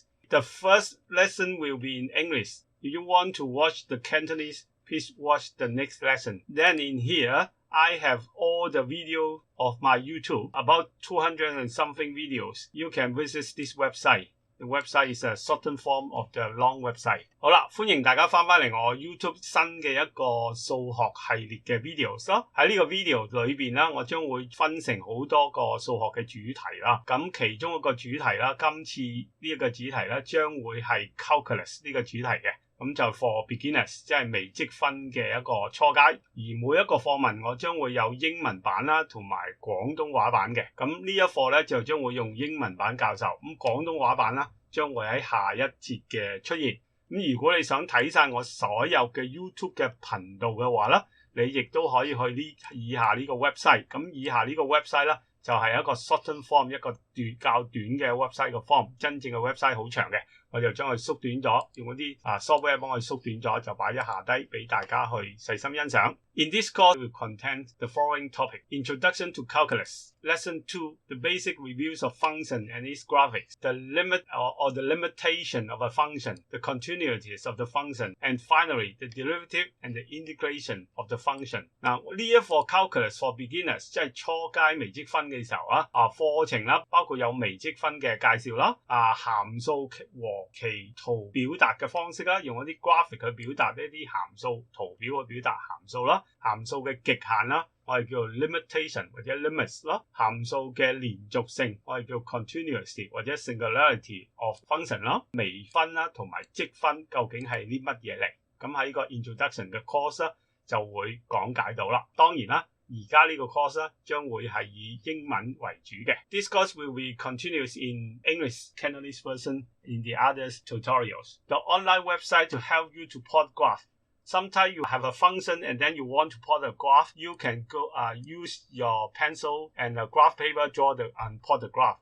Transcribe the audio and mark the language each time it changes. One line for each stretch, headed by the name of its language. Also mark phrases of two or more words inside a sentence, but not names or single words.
English: The first lesson will be in English. If you want to watch the Cantonese, please watch the next lesson. Then in here, I have all the video of my YouTube, about 200 and something videos. You can visit this website. The website is a shortened form of the long website.
Cantonese: 好啦，歡迎大家翻返嚟我 YouTube 新嘅一個數學系列嘅 videos 咯。喺呢個 video 裏邊啦，我將會分成好多個數學嘅主題啦。咁其中一個主題啦，今次呢一個主題啦，將會係 calculus 呢個主題嘅。咁就
English: for beginners，
Cantonese: 即係微積分嘅一個初階。而每一個課文我將會有英文版啦，同埋廣東話版嘅。咁呢一課咧就將會用英文版教授。咁廣東話版啦，將會喺下一節嘅出現。咁如果你想睇晒我所有嘅 YouTube 嘅頻道嘅話咧，你亦都可以去以下呢個 website。咁以下呢個 website 啦，就係一個
English: shortened form，
Cantonese: 一個較短嘅 website 嘅 form。真正嘅 website 好長嘅。我就將佢縮短咗，用嗰啲software 幫佢縮短咗，就擺咗下低俾大家去細心欣賞。
English: In this course, we will contain the following topic: Introduction to Calculus, Lesson 2, the basic reviews of function and its graphics, the limit or the limitation of a function, the continuities of the function, and finally, the derivative and the integration of the function.
Cantonese: 嗱，呢一課
English: Calculus for beginners
Cantonese: 即係初階微積分嘅時候課程啦，包括有微積分嘅介紹啦，函數和其圖表達嘅方式啦，用一啲 graphic 去表達呢啲函數圖表去表達函數啦，函數嘅極限啦，我哋叫做 limitation 或者 limits 啦，函數嘅連續性我哋叫 continuity 或者
English: singularity of function
Cantonese: 啦，微分啦同埋積分究竟係啲乜嘢嚟？咁喺呢個 introduction 嘅 course 咧就會講解到啦。當然啦。而家呢個 course 咧將會係以英文為主嘅。
English: This course will be continuous in English Cantonese version in the other tutorials. The online website to help you to plot graph. Sometimes you have a function and then you want to plot a graph. You can go use your pencil and a graph paper and plot the graph.